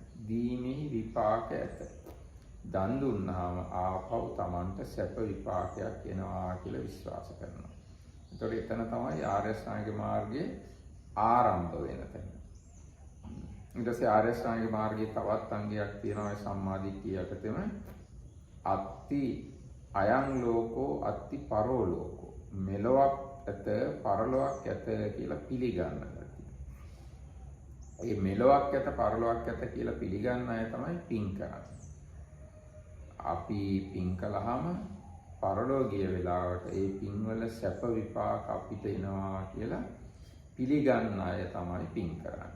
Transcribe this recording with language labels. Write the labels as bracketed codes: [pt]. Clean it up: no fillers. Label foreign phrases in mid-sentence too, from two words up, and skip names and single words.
[si] දීමෙහි විපාක ඇත. දන් දුන්නාම ආපහු Tamanට සැප විපාකයක් එනවා කියලා විශ්වාස කරනවා. ඒතකොට එතන තමයි ආර්ය අෂ්ටාංගික මාර්ගයේ ආරම්භ වෙන තැන. ඊට පස්සේ ආර්ය අෂ්ටාංගික මාර්ගයේ තවත් අංගයක් තියෙනවා ඒ සම්මා දිට්ඨිය යටතේම [pi] අත්ති අයං ලෝකෝ අත්ති පරෝ ලෝකෝ. [si] මෙලොවක් ඇත පරලොවක් ඇත කියලා පිළිගන්න. මේ මෙලොවක් ඇත පරලොවක් ඇත කියලා පිළිගන්න අය තමයි පින් කරන්නේ. අපි පින් කළාම පරලෝකීය වෙලාවට ඒ පින්වල සැප විපාක අපිට එනවා කියලා පිළිගන්න අය තමයි පින් කරන්නේ.